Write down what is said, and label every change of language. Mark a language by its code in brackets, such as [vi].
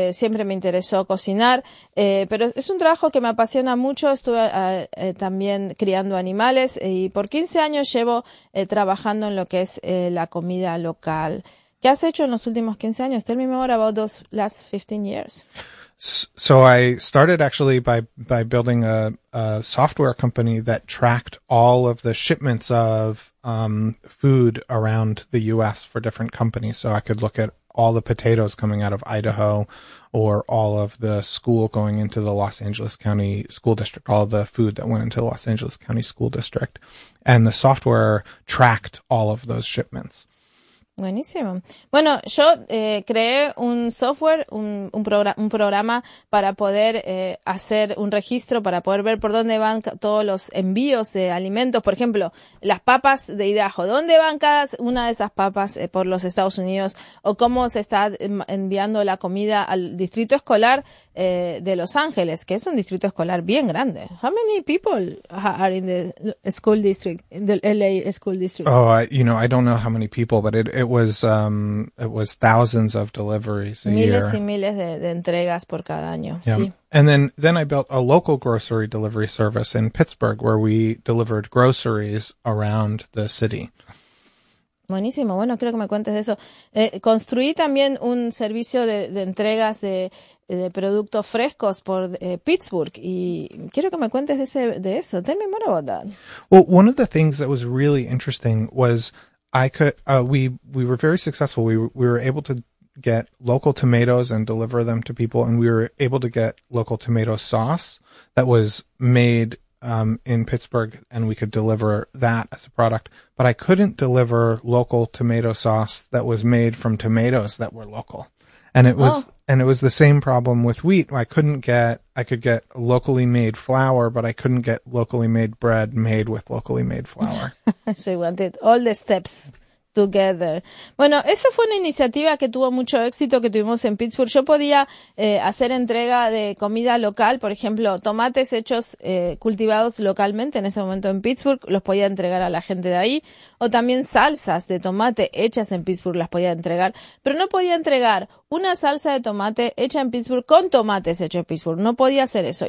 [es] Siempre me interesó cocinar, pero es un trabajo que me apasiona mucho. Estuve también criando animales y por 15 años llevo trabajando en lo que es la comida local. ¿Qué has hecho en los últimos 15 años? [en] Tell me more about those last 15 years. So I started actually by building a software company that tracked all of the shipments of food around the U.S. for different companies. So I could look at all the potatoes coming out of Idaho, or all of the school going into the Los Angeles County School District, all the food that went into the Los Angeles County School District, and the software tracked all of those shipments. [es] Buenísimo. Bueno, yo creé un software, un programa para poder hacer un registro, para poder ver por dónde van todos los envíos de alimentos. Por ejemplo, las papas de Idaho. ¿Dónde van cada una de esas papas por los Estados Unidos? ¿O cómo se está enviando la comida al distrito escolar de Los Ángeles, que es un distrito escolar bien grande? [en] How many people are in the school district, in the LA school district? Oh, I don't know how many people, but it was thousands of deliveries a [es] Miles y [en] year. [es] miles de entregas por cada año, [en] Yeah, [es] sí. [en] and then I built a local grocery delivery service in Pittsburgh where we delivered groceries around the city. [es] Buenísimo, bueno, creo que me cuentes de eso. Construí también un servicio de entregas de productos frescos por Pittsburgh y quiero que me cuentes de eso. [en] Tell me more about that. Well, one of the things that was really interesting was I could we were very successful. We were able to get local tomatoes and deliver them to people, and we were able to get local tomato sauce that was made in Pittsburgh, and we could deliver that as a product. But I couldn't deliver local tomato sauce that was made from tomatoes that were local. And Oh. it was the same problem with wheat. I could get locally made flour, but I couldn't get locally made bread made with locally made flour. So you wanted all the steps together. [es] Bueno, esa fue una iniciativa que tuvo mucho éxito que tuvimos en Pittsburgh. Yo podía hacer entrega de comida local, por ejemplo, tomates hechos cultivados localmente en ese momento en Pittsburgh, los podía entregar a la gente de ahí, o también salsas de tomate hechas en Pittsburgh las podía entregar, pero no podía entregar una salsa de tomate hecha en Pittsburgh con tomates hechos en Pittsburgh. No podía hacer eso.